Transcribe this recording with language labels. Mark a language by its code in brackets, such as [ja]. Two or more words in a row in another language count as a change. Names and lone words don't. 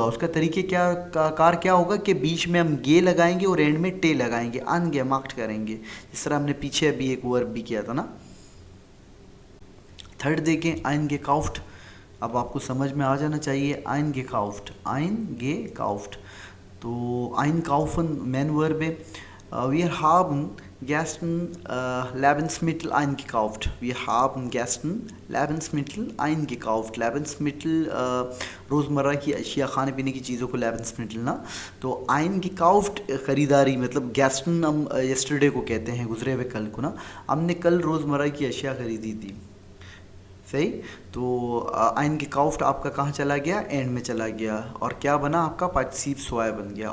[hi] उसका तरीके क्या कार क्या होगा कि बीच में हम गे लगाएंगे और एंड में टे लगाएंगे, अनगेमाख्ट करेंगे, जिस तरह हमने पीछे अभी एक वर्ब भी किया था ना। थर्ड देखें, eingekauft। अब आपको समझ में आ जाना चाहिए, [de] eingekauft, eingekauft। [hi] तो einkaufen [en] main verb [hi] है। [de] Wir haben Gestern Lebensmittel eingekauft. Wir haben gestern Lebensmittel eingekauft. [hi] Lebensmittel रोज़मर्रा की अशिया, खाने पीने की चीज़ों को लेबन्समिटल ना, तो eingekauft ख़रीदारी, मतलब gestern हम yesterday को कहते हैं, गुजरे हुए कल को ना। हमने कल रोज़मर्रा की अशिया ख़रीदी थी, सही। तो eingekauft आपका कहाँ चला गया, एंड में चला गया, और क्या बना आपका [de] Partizip zwei [hi] बन गया।